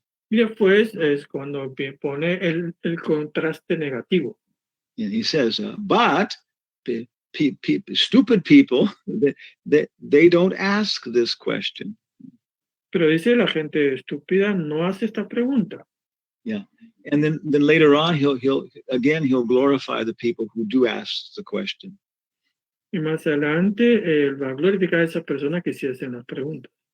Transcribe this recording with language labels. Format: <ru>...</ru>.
<es>Y después es cuando pone el contraste negativo.</es> <en>And he says, but stupid people, they don't ask this question.</en> <es>Pero dice, la gente estúpida no hace esta pregunta.</es> <en>Yeah, and then later on he'll glorify the people who do ask the question.</en> <es>Y más adelante va a glorificar a esas personas que sí hacen las preguntas.</es>